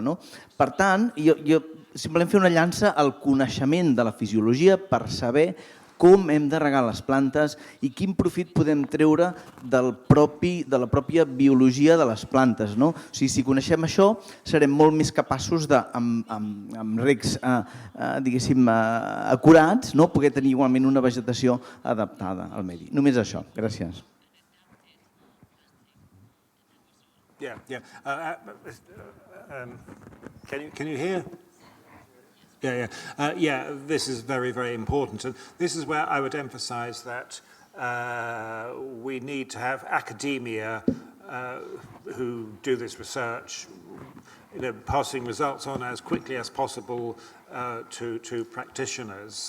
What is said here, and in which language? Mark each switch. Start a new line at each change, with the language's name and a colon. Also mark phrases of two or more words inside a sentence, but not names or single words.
Catalan: Per tant, jo simplement fer una llança al coneixement de la fisiologia per saber com hem de regar les plantes i quin profit podem treure de la pròpia biologia de les plantes. O sigui, si coneixem això, serem molt més capaços de, amb regs, diguéssim, acurats, poder tenir igualment una vegetació adaptada al medi. Només això. Gràcies.
English: Can you hear? Yeah, this is very, very important. And this is where I would emphasize that we need to have academia who do this research, passing results on as quickly as possible to practitioners.